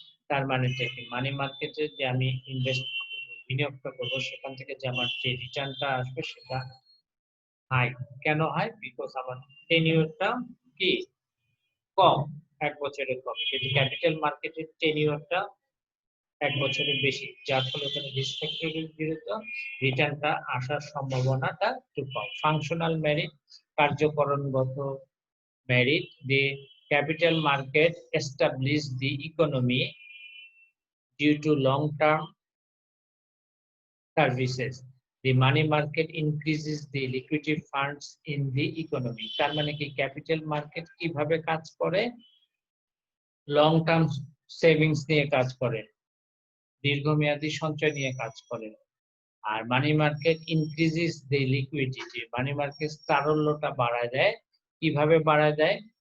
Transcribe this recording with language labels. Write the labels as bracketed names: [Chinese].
[Bangla] তার মানে কি, মানি মার্কেটে যে আমি বিনিয়োগটা করবো সেখান থেকে যে আমার যে রিটার্নটা আসবে সেটা হাই। কেন হাই? বিকজ আমার টেনিউরটা কি কম, 1 বছরের কম, কিন্তু ক্যাপিটাল মার্কেটের টেনিউরটা 1 বছরের বেশি, যার ফলে এখানে রিস্ক ফ্যাক্টরের বিরুদ্ধে রিটার্নটা আসার সম্ভাবনাটা একটু কম। [English] functional merit [Bangla] কার্যকরণগত merit, [English] the capital market establish the economy due to long-term services. The money market increases the liquidity funds in the economy. [Bangla] তার মানে কি, ক্যাপিটাল মার্কেট কিভাবে কাজ করে, [English] long term savings [Bangla] নিয়ে কাজ করে, দীর্ঘমেয়াদী সঞ্চয় নিয়ে কাজ করে। আর [English] money market increases the liquidity, [Bangla] মানি মার্কেট তারল্যটা বাড়ায় দেয়। কিভাবে বাড়ায় দেয়?